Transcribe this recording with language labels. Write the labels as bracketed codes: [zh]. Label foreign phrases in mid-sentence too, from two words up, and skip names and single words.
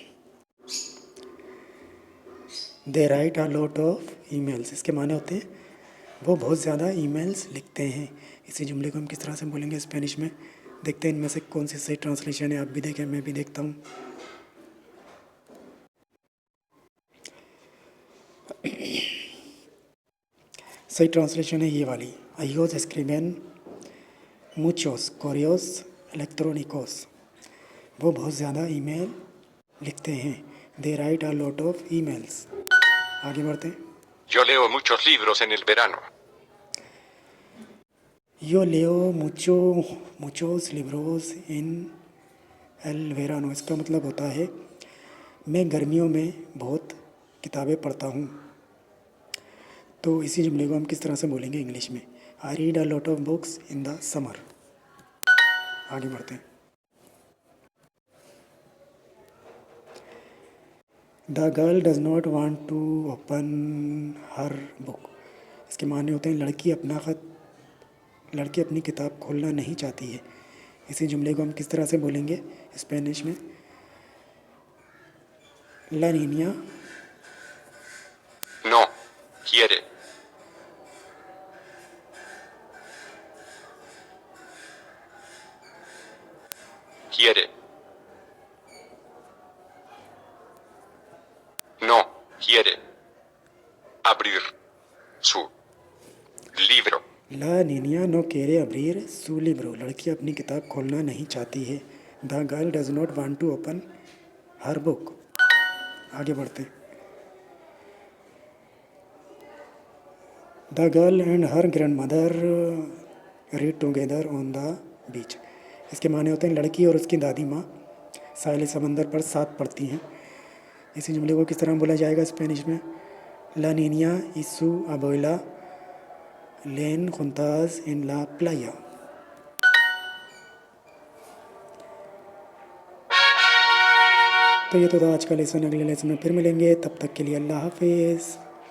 [en] They write a lot of emails, [ur] اس کے معنی ہوتے ہیں وہ بہت زیادہ ای میلز لکھتے ہیں. اسی جملے کو ہم کس طرح سے بولیں گے اسپینش میں؟ دیکھتے ہیں ان میں سے کون سی صحیح ٹرانسلیشن ہے، آپ بھی دیکھیں میں بھی دیکھتا ہوں. صحیح ٹرانسلیشن ہے یہ والی, [es] ellos escriben muchos correos electrónicos, [ur] وہ بہت زیادہ ای میل لکھتے ہیں. [en] They write a lot of emails. [ur] آگے بڑھتے ہیں. [es] yo leo muchos libros en el verano, Yo leo muchos libros en el verano, [ur] اس کا مطلب ہوتا ہے میں گرمیوں میں بہت کتابیں پڑھتا ہوں. تو اسی جملے کو ہم کس طرح سے بولیں گے انگلش میں? [en] I read a lot of books in the summer. [ur] آگے بڑھتے ہیں. [en] The girl does not want to open her book, [ur] اس کے معنی ہوتے ہیں لڑکی اپنی کتاب کھولنا نہیں چاہتی ہے. اسی جملے کو ہم کس طرح سے بولیں گے اسپینش میں? [es] La niña no, quiere, quiere, no, quiere, abrir su libro, La niña no quiere abrir su libro, [ur] لڑکی اپنی کتاب کھولنا نہیں چاہتی ہے. [en] The girl does not want to open her book. [ur] آگے بڑھتے ہیں. [en] The girl and her grand mother read together on the beach, [ur] اس کے معنی ہوتے ہیں لڑکی اور اس کی دادی ماں ساحل سمندر پر ساتھ پڑھتی ہیں. اسی جملے کو کس طرح بولا جائے گا اسپینش میں? [es] La niña y su abuela leen juntas en la playa। [ur] تو یہ تو تھا آج کا لیسن، اگلے لیسن میں پھر ملیں گے، تب تک کے لیے اللہ حافظ.